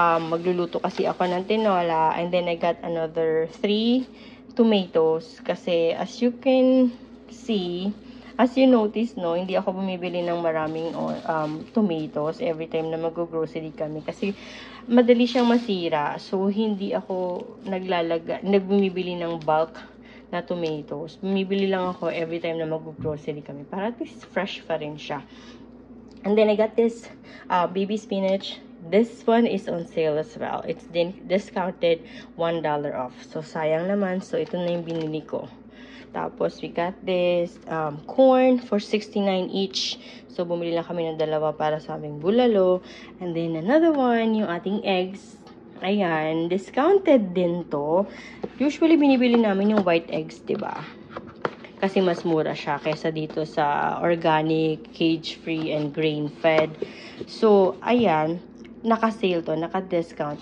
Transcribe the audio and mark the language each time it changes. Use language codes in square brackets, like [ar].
[tl] Magluluto kasi ako ng tinola. [en] And then, I got another 3 tomatoes. [tl] Kasi, [en] as you can see, as you notice, [tl] no, hindi ako bumibili ng maraming tomatoes every time na mag-grocery kami. Kasi, madali siyang masira. So, hindi ako nagbumibili ng bulk na tomatoes. Bumibili lang ako every time na mag-grocery kami. Para at least fresh pa rin siya. [en] And then, I got this baby spinach. This one is on sale as well. It's discounted $1 off. [tl] So, sayang naman. [en] So, [tl] ito na yung binili ko. Tapos, [en] we got this corn for 69 each. [tl] So, bumili lang kami ng dalawa para sa aming bulalo. [en] And then, another one, yung ating eggs. [tl] Ayan, discounted din to. Usually, binibili namin yung white eggs, diba? Kasi mas mura siya kaysa dito sa organic, cage-free, and grain-fed. So, ayan, naka-sale to, naka-discount.